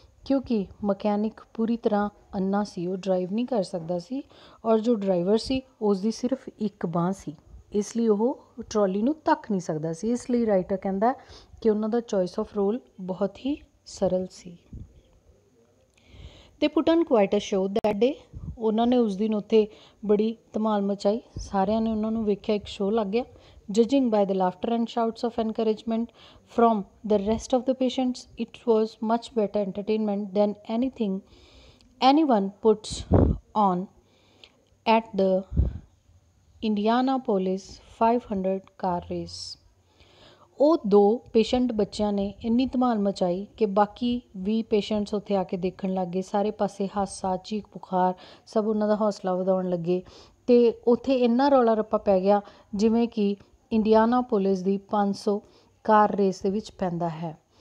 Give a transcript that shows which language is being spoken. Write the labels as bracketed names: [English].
[Punjabi] ਕਿਉਂਕਿ ਮਕੈਨਿਕ ਪੂਰੀ ਤਰ੍ਹਾਂ ਅੰਨਾ ਸੀ, ਉਹ ਡਰਾਈਵ ਨਹੀਂ ਕਰ ਸਕਦਾ ਸੀ, ਔਰ ਜੋ ਡਰਾਈਵਰ ਸੀ ਉਸ ਦੀ ਸਿਰਫ ਇੱਕ ਬਾਂਹ ਸੀ, ਇਸ ਲਈ ਉਹ ਟਰਾਲੀ ਨੂੰ ਧੱਕ ਨਹੀਂ ਸਕਦਾ ਸੀ। ਇਸ ਲਈ ਰਾਈਟਰ ਕਹਿੰਦਾ ਕਿ ਉਹਨਾਂ ਦਾ [English] choice of role [Punjabi] ਬਹੁਤ ਹੀ ਸਰਲ ਸੀ। ਤੇ [English] Put on quite a show that day. [Punjabi] ਉਹਨਾਂ ਨੇ ਉਸ ਦਿਨ ਉੱਥੇ ਬੜੀ ਧਮਾਲ ਮਚਾਈ, ਸਾਰਿਆਂ ਨੇ ਉਹਨਾਂ ਨੂੰ ਵੇਖਿਆ, ਇੱਕ ਸ਼ੋਅ ਲੱਗ ਗਿਆ। [English] Judging by the laughter and shouts of encouragement from the rest of the patients, it was much better entertainment than anyone puts on at the Indianapolis 500 car race. [Punjabi] ਉਹ 2 ਪੇਸ਼ੈਂਟ ਬੱਚਿਆਂ ਨੇ ਇੰਨੀ ਧਮਾਲ ਮਚਾਈ ਕਿ ਬਾਕੀ ਵੀ ਪੇਸ਼ੈਂਟਸ ਉੱਥੇ ਆ ਕੇ ਦੇਖਣ ਲੱਗ ਗਏ। ਸਾਰੇ ਪਾਸੇ ਹਾਸਾ, ਚੀਕ ਪੁਕਾਰ, ਸਭ ਉਹਨਾਂ ਦਾ ਹੌਸਲਾ ਵਧਾਉਣ ਲੱਗੇ। ਅਤੇ ਉੱਥੇ ਇੰਨਾ ਰੌਲਾ ਰੱਪਾ ਪੈ ਗਿਆ ਜਿਵੇਂ ਕਿ ਇੰਡੀਆਨਾ ਪੁਲਿਸ ਦੀ 500 ਕਾਰ ਰੇਸ ਦੇ ਵਿੱਚ ਪੈਂਦਾ ਹੈ।